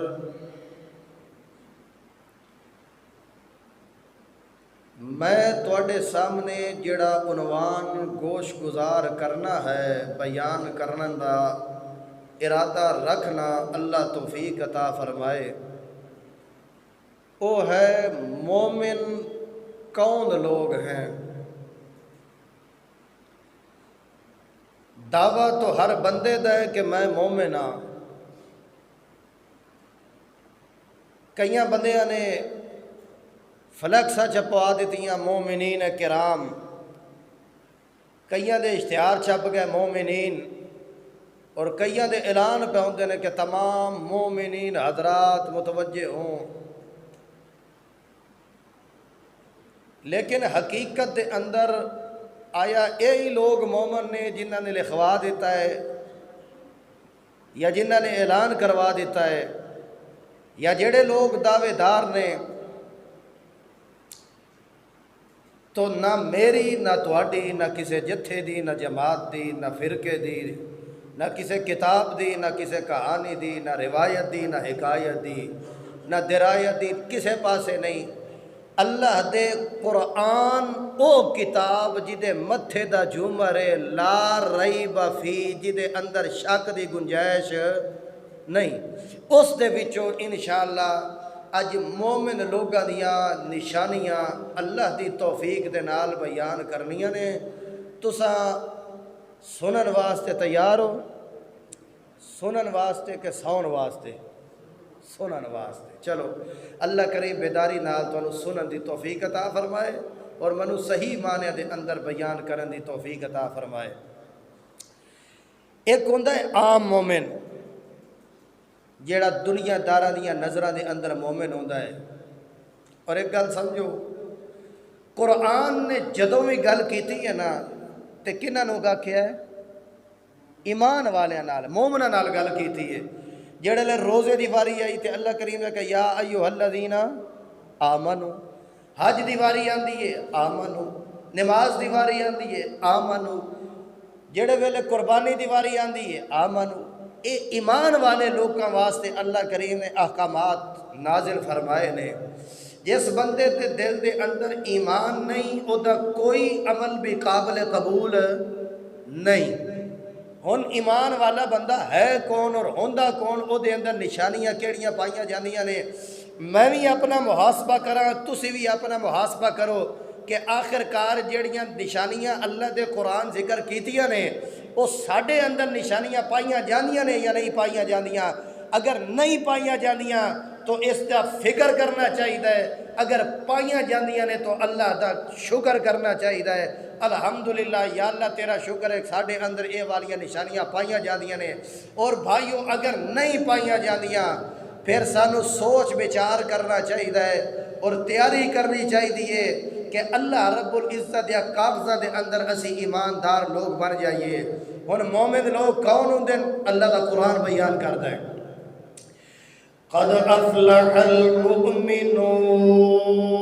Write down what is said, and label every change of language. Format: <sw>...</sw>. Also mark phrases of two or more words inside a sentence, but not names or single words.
<pa>میں تواڈے سامنے جڑا عنوان گوش گزار کرنا ہے، بیان کرن دا ارادہ رکھنا، اللہ توفیق عطا فرمائے، وہ ہے مومن کون لوگ ہیں۔ دعویٰ تو ہر بندے دا ہے کہ میں مومن ہاں، کئیاں بندیاں نے فلیکساں چھپوا دیتیاں مومنین کرام، کئیاں دے اشتہار چھپ گئے مومنین، اور کئیاں دے اعلان پہ ہوندے نے کہ تمام مومنین حضرات متوجہ ہوں، لیکن حقیقت دے اندر آیا یہی لوگ مومن نے جنہاں نے لکھوا دیتا ہے یا جنہاں نے اعلان کروا دیتا ہے، یا جڑے لوگ دعوے دار نے، تو نہ میری نہ تواڈی نہ کسے جتھے دی نہ جماعت دی نہ فرقے دی نہ کسے کتاب دی نہ کسے کہانی دی نہ روایت دی نہ حکایت دی نہ درایت دی، کسے پاسے نہیں۔ اللہ دے قرآن او کتاب جدے متھے دا جھومر</pa> <ar>لا ریب فی،</ar> <pa>جدے اندر شک دی گنجائش نہیں، اس دے وچوں انشاءاللہ اج مومن لوگاں دیاں نشانیاں اللہ دی توفیق دے نال بیان کرنیاں نے۔ تساں سنن واسطے تیار ہو؟ سنن واسطے کہ سون واسطے؟ سنن واسطے۔ چلو اللہ کریم بیداری نال تانوں سنن دی توفیق عطا فرمائے اور منو صحیح معنی دے اندر بیان کرن دی توفیق عطا فرمائے۔ ایک ہوندا ہے عام مومن، جیڑا دنیا داراں دیاں نظراں دے اندر مومن ہوندا ہے، اور ایک گل سمجھو، قرآن نے جدوں بھی گل کیتی ہے نا تے کنہاں نوں آکھیا ہے؟ ایمان والیاں نال، مومناں نال گل کیتی ہے۔ جڑے لے روزے دی واری آئی تے اللہ کریم نے کہا</pa> <ar>یا ایھا الذین آمنو،</ar> <pa>حج دی واری آندی ہے آمنو، نماز دی واری آندی ہے آمنو، جڑے ویلے قربانی دی واری آندی ہے آمنو۔ اے ایمان والے لوگاں واسطے اللہ کریم نے احکامات نازل فرمائے نے۔ جس بندے تے دل دے اندر ایمان نہیں، او دا کوئی عمل بھی قابل قبول نہیں۔ ہن ایمان والا بندہ ہے کون اور ہوندا کون، او دے اندر نشانیاں کیڑیاں پائیاں جاندیاں نے۔ میں بھی اپنا محاسبہ کراں، تسی بھی اپنا محاسبہ کرو کہ آخر کار جیڑیاں نشانیاں اللہ دے قرآن ذکر کیتیاں نے وہ ساڈے اندر نشانیاں پائیاں جاندیاں نے یا نہیں پائیاں جاندیاں۔ اگر نہیں پائیاں جاندیاں تو اس کا فکر کرنا چاہیے، اگر پائیاں جاندیاں نے تو اللہ دا شکر کرنا چاہیے۔ الحمدللہ یا اللہ تیرا شکر ہے ساڈے اندر اے والیاں نشانیاں پائیاں جاندیاں نے۔ اور بھائیو اگر نہیں پائیاں جاندیاں پھر سانو سوچ بچار کرنا چاہیے اور تیاری کرنی چاہیے کہ اللہ رب العزت یا کاغذہ دے اندر اسی ایماندار لوگ بن جائیے۔ ہن مومن لوگ کون ہوندے؟</pa> <ur>اللہ کا قرآن بیان کرتا ہے،</ur> <ar>قد افلح المؤمنون۔</ar>